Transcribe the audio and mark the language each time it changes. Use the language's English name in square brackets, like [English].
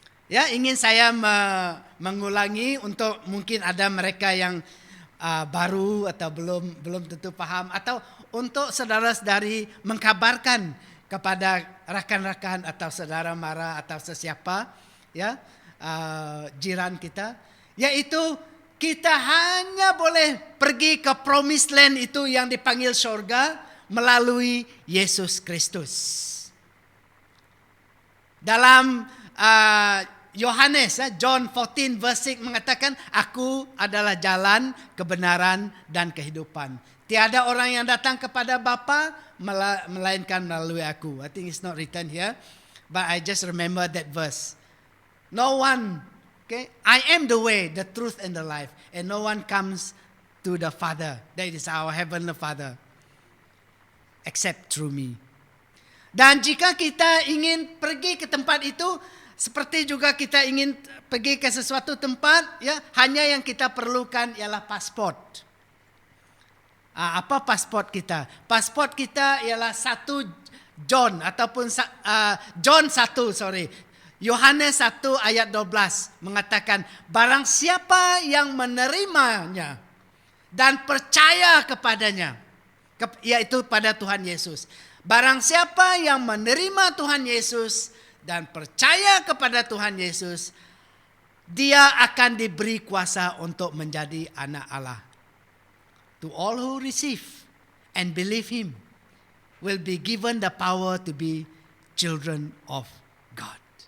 [Malay] Ya, ingin saya mengulangi untuk mungkin ada mereka yang baru atau belum tentu paham, atau untuk saudara-saudari mengkabarkan kepada rakan-rakan atau saudara mara atau sesiapa, ya, jiran kita, yaitu kita hanya boleh pergi ke Promised Land itu yang dipanggil surga melalui Yesus Kristus. Dalam Yohanes, John 14 verse 6 mengatakan, aku adalah jalan, kebenaran, dan kehidupan. Tiada orang yang datang kepada Bapa melainkan melalui aku. [English] I think it's not written here, but I just remember that verse. No one, okay, I am the way, the truth, and the life, and no one comes to the Father, that is our heavenly Father, except through me. [Malay] Dan jika kita ingin pergi ke tempat itu, seperti juga kita ingin pergi ke sesuatu tempat, ya, hanya yang kita perlukan ialah pasport. Apa pasport kita? Pasport kita ialah 1 John ataupun John 1, Yohanes 1 ayat 12 mengatakan, barang siapa yang menerimanya dan percaya kepadanya, yaitu pada Tuhan Yesus. Barang siapa yang menerima Tuhan Yesus dan percaya kepada Tuhan Yesus, dia akan diberi kuasa untuk menjadi anak Allah. [English] To all who receive and believe him will be given the power to be children of God.